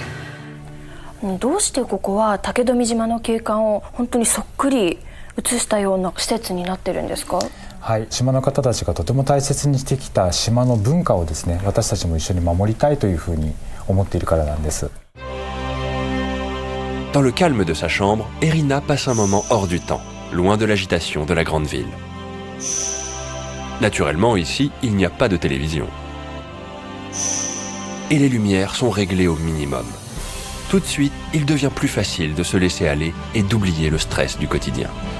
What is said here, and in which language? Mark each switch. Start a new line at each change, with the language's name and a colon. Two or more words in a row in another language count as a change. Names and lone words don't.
Japanese: どうしてここは竹富島の景観を本当にそっくり映したような施設になってるんですか？はい、島の方たちがとても大切にしてきた島の文化をですね、私たちも一緒に守りたいというふうに思っているからなんです。
French: Dans le calme de sa chambre, Erina passe un moment hors du temps, loin de l'agitation de la grande ville. Naturellement, ici, il n'y a pas de télévision. Et les lumières sont réglées au minimum. Tout de suite, il devient plus facile de se laisser aller et d'oublier le stress du quotidien.